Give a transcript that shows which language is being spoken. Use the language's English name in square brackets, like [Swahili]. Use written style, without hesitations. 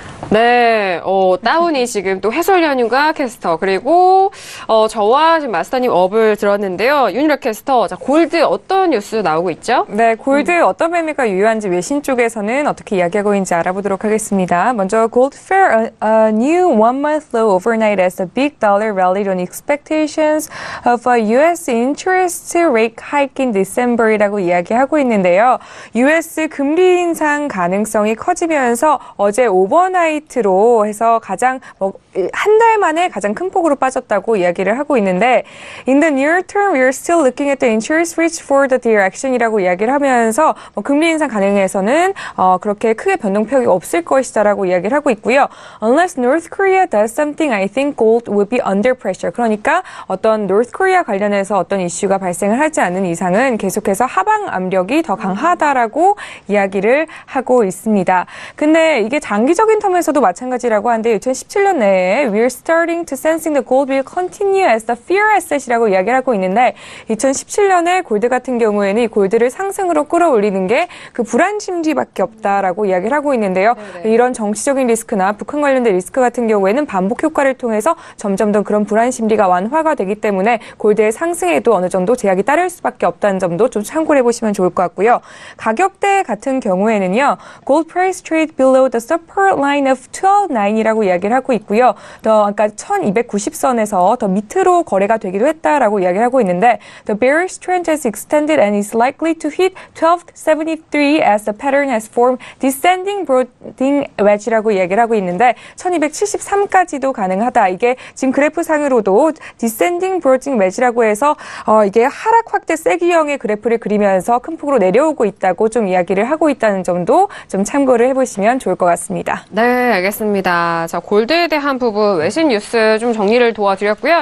[Korean] 네, 다운이 지금 또 해설위원님과 캐스터, 그리고, 저와 지금 마스터님 업을 들었는데요. 윤희락 캐스터, 자, 골드 어떤 뉴스 나오고 있죠? 네, 골드 어떤 매매가 유효한지 외신 쪽에서는 어떻게 이야기하고 있는지 알아보도록 하겠습니다. [English] 먼저, Gold Fair, a new one-month low overnight as the big dollar rallied on expectations of a U.S. interest rate hike in December 이라고 이야기하고 있는데요. U.S. [Korean] 금리 인상 가능성이 커지면서 어제 오버나이트로 해서 가장 한 달 만에 가장 큰 폭으로 빠졌다고 이야기를 하고 있는데 In the near term, we are still looking at the interest rates for the direction 이라고 이야기를 하면서 금리 인상 가능해서는 그렇게 크게 변동폭이 없을 것이다라고 이야기를 하고 있고요. [English] Unless North Korea does something, I think gold will be under pressure. [Korean] 그러니까 어떤 North Korea 관련해서 어떤 이슈가 발생을 하지 않는 이상은 계속해서 하방 압력이 더 강하다라고 이야기를 하고 있습니다. 근데 이게 장기적인 텀에서도 마찬가지라고 하는데 2017년 내에 We're starting to sensing the gold will continue as the fear asset 이라고 이야기를 하고 있는데 2017년에 골드 같은 경우에는 이 골드를 상승으로 끌어올리는 게 그 불안 심리밖에 없다라고 이야기를 하고 있는데요. 네네. 이런 정치적인 리스크나 북한 관련된 리스크 같은 경우에는 반복 효과를 통해서 점점 더 그런 불안 심리가 완화가 되기 때문에 골드의 상승에도 어느 정도 제약이 따를 수밖에 없다는 점도 좀 참고를 해보시면 좋을 것 같고요. 가격대 같은 경우에는요. [English] Gold price trade below the support line of 12.9 이라고 이야기를 하고 있고요. 아까 1290선에서 더 밑으로 거래가 되기도 했다라고 이야기를 하고 있는데 The bearish trend has extended and is likely to hit 1273 as the pattern has formed descending broadening wedge 라고 이야기를 하고 있는데 1273까지도 가능하다. [Korean] 이게 지금 그래프상으로도 descending broadening wedge라고 해서 이게 하락 확대 세기형의 그래프를 그리면서 큰 폭으로 내려오고 있다고 좀 이야기를 하고 있다는 점도 좀 참고를 해보시면 좋을 것 같습니다. 네, 알겠습니다. 자, 골드에 대한 부분 외신 뉴스 좀 정리를 도와드렸고요.